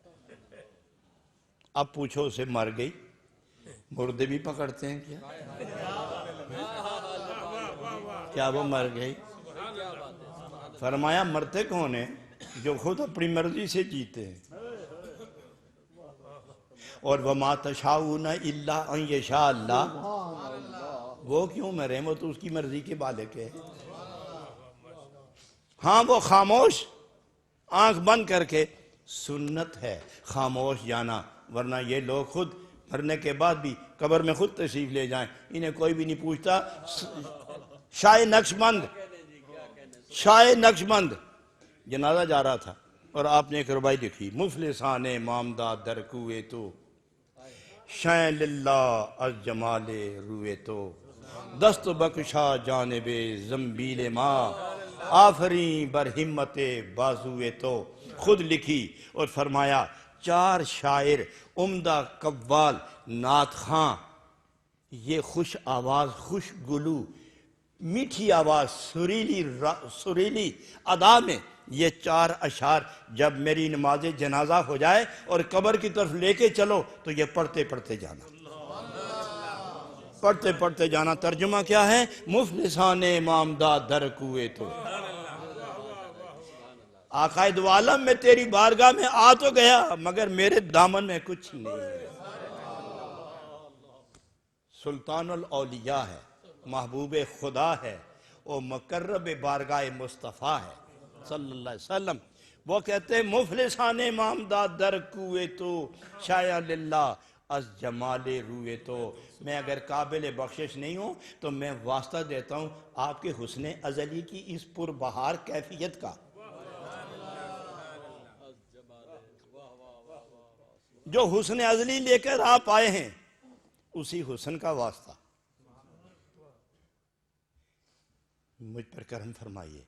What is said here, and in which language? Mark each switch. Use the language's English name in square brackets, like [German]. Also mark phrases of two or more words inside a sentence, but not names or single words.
[Urdu] اب پوچھو اسے مر گئی؟ مردے بھی پکڑتے ہیں کیا وہ مر گئی؟ فرمایا مرتے کون ہیں؟ جو خود اپنی مرضی سے جیتے ہیں۔ [Arabic] اور وَمَا تَشَاءُونَ إِلَّا أَن يَشَاءَ اللَّهُ، [Urdu] وہ کیوں مرے؟ وہ تو اس کی مرضی کے بالک ہے۔ ہاں وہ خاموش آنکھ بند کر کے، سنت ہے خاموش جانا، ورنہ یہ لوگ خود مرنے کے بعد بھی قبر میں خود تشریف لے جائیں، انہیں کوئی بھی نہیں پوچھتا۔ شاہ نقش بند جنازہ جا رہا تھا اور آپ نے ایک ربائی لکھی، [Persian] مفلسان مامداد در کوئے تو، شاہ للہ از جمال روئے تو، دست بکشا جانب زنبیل ماں، آفریں بر ہمت بازوئے تو۔ [Urdu] خود لکھی اور فرمایا 4 شاعر، عمدہ قوال، نعت خواں، یہ خوش آواز، خوش گلو، میٹھی آواز، سریلی ادا میں یہ 4 اشعار جب میری نماز جنازہ ہو جائے اور قبر کی طرف لے کے چلو تو یہ پڑھتے پڑھتے جانا۔ ترجمہ کیا ہے؟ [Persian] مفلسان مامداد در کوئے تو، [Urdu] آقا دو عالم میں تیری بارگاہ میں آ تو گیا مگر میرے دامن میں کچھ نہیں ہے۔ سلطان الاولیاء ہے، محبوب خدا ہے، وہ مقرب بارگاہ مصطفیٰ ہے [Arabic] صلی اللہ علیہ وسلم۔ [Urdu] وہ کہتے ہیں [Persian] مفلسان مامداد در کوئے تو، شایا للہ از جمال روئے تو۔ [Urdu] میں اگر قابل بخشش نہیں ہوں تو میں واسطہ دیتا ہوں آپ کے حسن ازلی کی اس پربہار کیفیت کا، جو حسن ازلی لے کر آپ آئے ہیں، اسی حسن کا واسطہ مجھ پر کرم فرمائیے۔